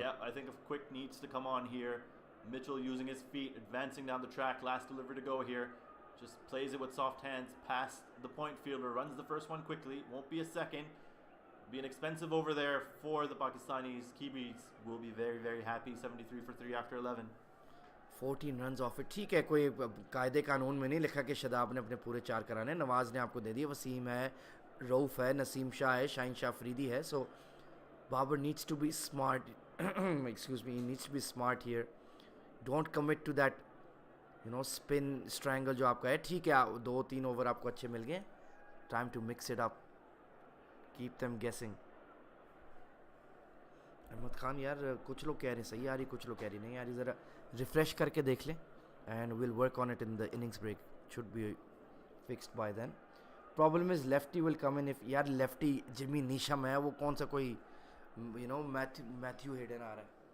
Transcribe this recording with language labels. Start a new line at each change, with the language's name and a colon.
English: Yeah, I think if Quick needs to come on here. Mitchell using his feet, advancing down the track, last delivery to go here. Just plays it with soft hands, past the point fielder, runs the first one quickly, won't be a second. Be an expensive over there for the Pakistanis. Kiwis will be very, very happy. 73 for 3 after 11. 14 runs off it.
Hindi: ठीक है, कोई कायदे कानून में नहीं लिखा कि शदाब ने अपने पूरे 4 कराने. नवाज ने आपको दे दिए. वसीम है, रऊफ है, नसीम शाह है, शाहीन शाह अफरीदी है.
English: So Babar needs to be smart. Excuse me, he needs to be smart here. Don't commit to that, spin strangle
Hindi: जो आपका है. ठीक है, 2-3 ओवर आपको अच्छे मिल गए.
English: Time to mix it up. Keep them guessing.
Hindi: Ahmad Khan यार कुछ लोग कह रहे हैं सही आ रही, कुछ लोग कह रही नहीं आ रही. ज़रा रिफ्रेश करके देख लें.
English: And we'll work on it in the innings break. Should be fixed by then. Problem is lefty will come in if
Hindi: यार lefty जिमी नीशम है, वो कौन सा कोई मैथ्यू हेडन आ रहा है.